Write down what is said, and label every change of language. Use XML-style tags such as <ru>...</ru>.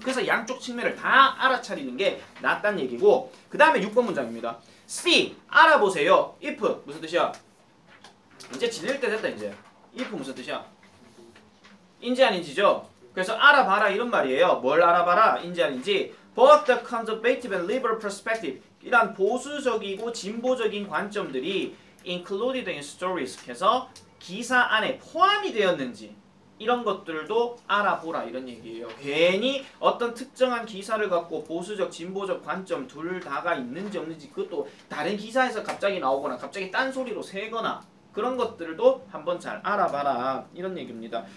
<ko>그래서 양쪽 측면을 다 알아차리는 게 낫다는 얘기고, 그 다음에 6번 문장입니다. See, 알아보세요. If 무슨 뜻이야? 이제 질릴 때 됐다 이제. If 무슨 뜻이야? 인지 아닌지죠? 그래서 알아봐라 이런 말이에요. 뭘 알아봐라? 인지 아닌지.</ko> <en>Both the conservative and liberal perspective.</en> <ko>이란 보수적이고 진보적인 관점들이</ko> <en>included in stories</en> <ko>해서 기사 안에 포함이 되었는지 이런 것들도 알아보라 이런 얘기예요. 괜히 어떤 특정한 기사를 갖고 보수적, 진보적 관점 둘 다가 있는지 없는지 그것도 다른 기사에서 갑자기 나오거나 갑자기 딴소리로 새거나 그런 것들도 한번 잘 알아봐라 이런 얘기입니다.</ko>